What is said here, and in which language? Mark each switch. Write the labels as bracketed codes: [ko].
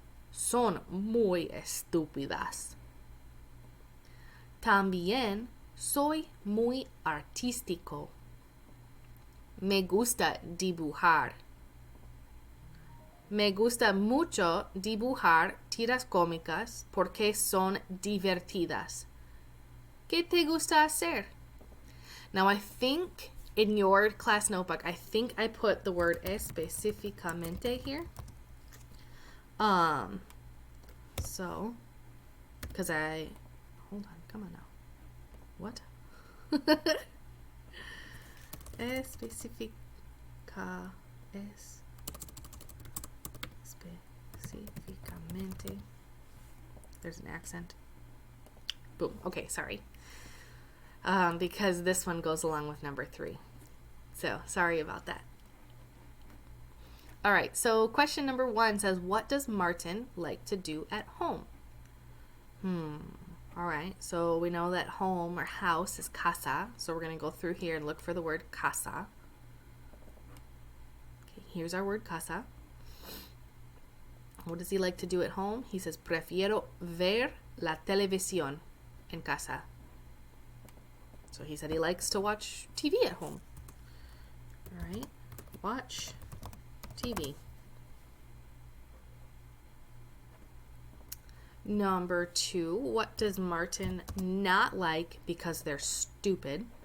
[es] Son muy estúpidas. También soy muy artístico. Me gusta dibujar. Me gusta mucho dibujar tiras cómicas porque son divertidas. ¿Qué te gusta hacer? [en] Now I think in your class notebook, I think I put the word específicamente here. So, because hold on, come on now. What? Específicamente. There's an accent. Boom. Okay, sorry. Because this one goes along with number 3. So, sorry about that. All right, so question number 1 says, what does Martin like to do at home? All right, so we know that home or house is casa. So we're going to go through here and look for the word casa. Okay, here's our word casa. What does he like to do at home? He says, [es] prefiero ver la televisión en casa. [en] So he said he likes to watch TV at home. All right, watch TV. Number 2, what does Martin not like because they're stupid?